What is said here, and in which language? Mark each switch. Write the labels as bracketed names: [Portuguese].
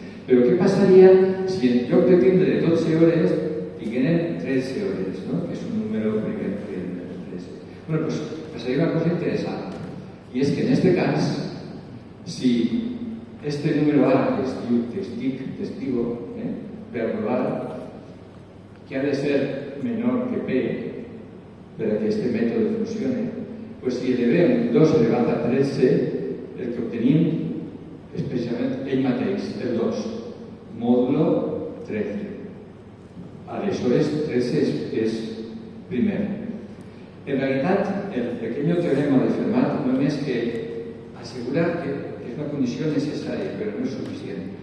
[Catalan] Però què passaria si en lloc de tindre 12 hores tingueren 13 hores, que és un número primer? [Spanish] Bueno, pues pasaría una cosa interesante, y es que en este caso, si este número A, que es testigo, per probar que ha de ser menor que P para que este método funcione, pues [Catalan] si elevem 2 elevat a 13, el que obtenim és precisament ell mateix, [Spanish] el 2, mòdulo 13. [Catalan] Aleshores, 13 és primer. En realitat, el pequeño teorema de Fermat només que assegurar que és una condició necessària, però no és suficient.